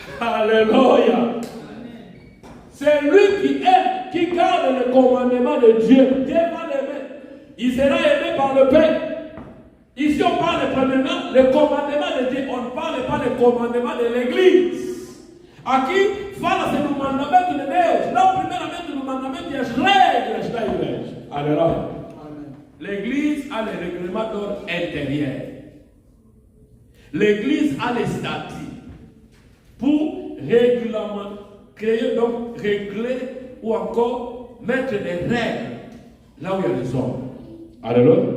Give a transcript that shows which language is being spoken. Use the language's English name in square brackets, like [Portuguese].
[French] Alléluia. C'est lui qui aime, qui garde le commandement de Dieu. Dieu va l'aimer. Il sera aimé par le Père. Ici, on parle premièrement le commandement de Dieu. On ne parle pas du commandement de l'Église. [Portuguese] Aqui fala-se do mandamento de Deus, não primeiramente do mandamento e as regras da igreja. Aleluia. [French] L'Église a les règlements d'ordre intérieur. L'Église a les statuts pour créer, donc régler ou encore mettre des règles là où il y a des hommes. Alléluia.